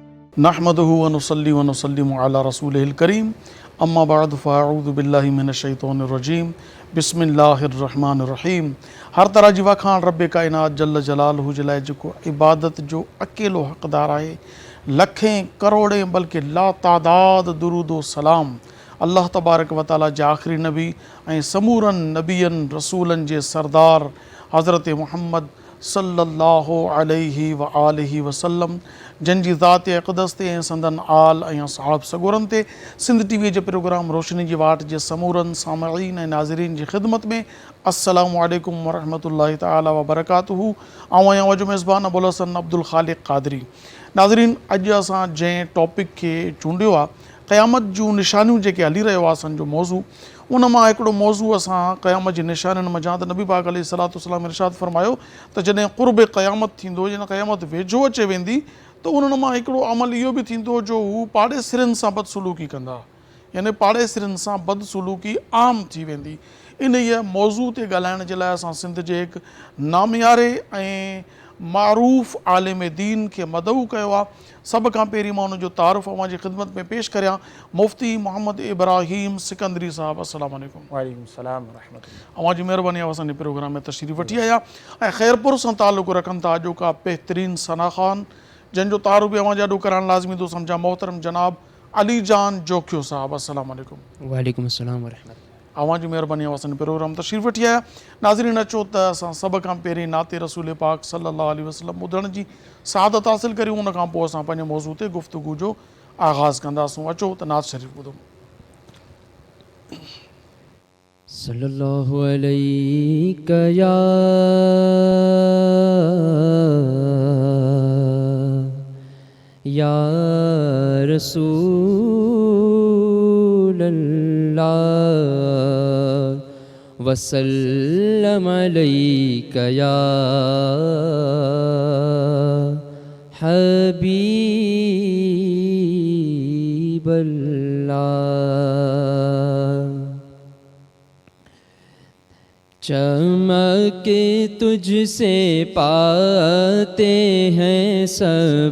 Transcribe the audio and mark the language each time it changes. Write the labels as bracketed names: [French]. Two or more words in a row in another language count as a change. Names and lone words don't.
[Arabic] نحمده ونصلي ونسلم على رسوله الكريم اما بعد فاعوذ باللہ من الشیطان الرجیم بسم اللہ الرحمن الرحیم. [Sindhi] ہر طرح جی وکھان رب کائنات جل جلالہ جلائے جکو عبادت جو اکیلو حقدار آئے. لکھیں کروڑیں بلکہ لا تعداد درود و سلام اللہ تبارک و تعالیٰ جے آخری نبی ऐं समूरनि नबियनि रसूलनि जे सरदार हज़रत मुहम्मद [Arabic] صلى الله عليه وآله وسلم [Sindhi] जन जी ज़ात अक़दस ते ऐं संदन आल ऐं असहाब सगोरनि ते सिंध टीवी जे प्रोग्राम रोशनी जी वाट जे समूरनि सामईन ऐं नाज़रीन जी ख़िदमत में [Arabic] السلام عليكم ورحمة الله تعالى وبركاته. [Sindhi] आऊं आहियां जो मेज़बान अबुल हसन अब्दुल ख़ालिक़ क़ादरी. नाज़रीन, अॼु असां जंहिं टॉपिक खे चूंडियो आहे क़यामत जूं निशानियूं जेके हली रहियो आहे असांजो मौज़ू, उन मां हिकिड़ो मौज़ू असां क़यामत जी निशानियुनि मां जहां त नबी पाक [Arabic] عليه الصلاة والسلام [Sindhi] इरशाद फ़रमायो त जॾहिं क़ुर्ब क़यामत थींदो, जॾहिं क़यामत वेझो अचे वेंदी त उन्हनि मां हिकिड़ो अमल इहो बि थींदो जो हू पाड़ेसिरनि सां बदसलूकी कंदा, यानी पाड़ेसिरनि सां बदसलूकी आम थी वेंदी. इन इहा मौज़ू ते ॻाल्हाइण जे लाइ असां सिंध जे हिकु नामियारे ऐं मारूफ़ आलिम दीन खे मदऊ कयो आहे. सभ खां पहिरीं मां उनजो तारुफ़ अवां जी ख़िदमत में पेश करियां. मुफ़्ती मोहम्मद इब्राहीम सिकंदरी साहब, [Arabic] السلام عليكم. وعليكم السلام ورحمة الله. [Sindhi] अवां जी महिरबानी आहे असांजे प्रोग्राम में तशरीफ़ वठी आया ऐं ख़ैरपुर सां ताल्लुक़ रखनि था अॼोका बहितरीन सना ख़ान, जंहिंजो तारुफ़ बि अवां जाॾो करणु लाज़मी थो सम्झां, मोहतरम जनाब अली जान जोखियो साहब, [Arabic] السلام عليكم. وعليكم السلام ورحمة الله. [Sindhi] अवां जी महिरबानी आहे असांजे प्रोग्राम तशरीफ़ वठी आया. नाज़रीन, अचो त असां सभ खां पहिरीं नाते रसूल पाक [Arabic] صلى الله عليه وسلم [Sindhi] ॿुधण जी सआदत हासिल करियूं. उन खां पोइ असां पंहिंजे मौज़ू ते गुफ़्तगू जो आगाज़ कंदासूं. अचो त नात शरीफ़ ॿुधो. [Arabic] صلى الله عليك يا رسول الله وسلم عليك يا حبيب الله. [Urdu] چمک تجھ سے پاتے ہیں سب